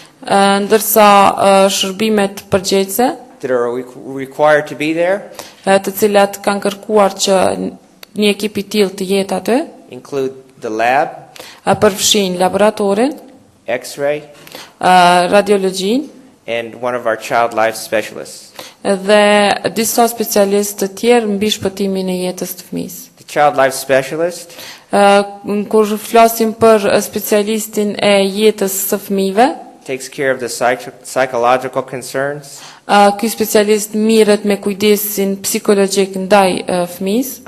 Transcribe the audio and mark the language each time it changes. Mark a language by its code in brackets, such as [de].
[sq] Ndërsa shërbimet përgjegjëse, [en] that are required to be there [sq] të cilat kanë kërkuar që një ekip i tillë të jetë aty, [en] include the lab, [sq] përfshin laboratorin, [en] x-ray, [sq] radiologjin [en] and one of our child life specialists. [sq] dhe disa specialistë të tjerë mbi shpëtimin e jetës të fëmisë. [en] The child life specialist [sq] Kur flasim për specialistin e jetës së fëmijëve, [en] takes care of the psychological concerns [sq] ky specialist mirret me kujdesin psikologjik ndaj fëmisë